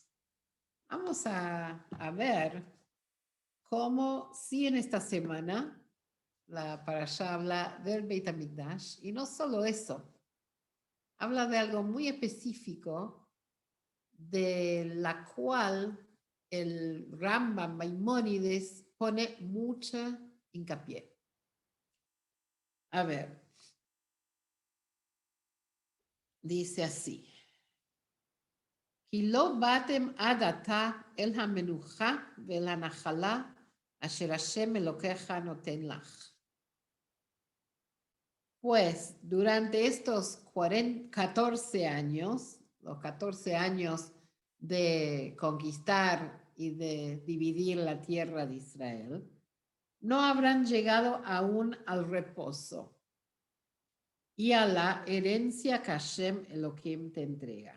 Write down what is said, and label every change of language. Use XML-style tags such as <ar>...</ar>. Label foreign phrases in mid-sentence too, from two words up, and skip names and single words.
<es>Vamos a ver cómo si en esta semana la parashá habla del</es> <he>בית המקדש,</he> <es>y no solo eso, habla de algo muy específico de la cual el Rambam Maimónides pone mucha hincapié. A ver, dice así.</es> <he>כי לא באתם עד עתה אל המנוחה ואל הנחלה אשר השם אלוקיך נותן לך.</he> <es>Pues durante estos 14 años, los 14 años de conquistar y de dividir la tierra de Israel, no habrán llegado aún al reposo y a la herencia que</es> <he>השם אלוהים</he> <es>te entrega.</es>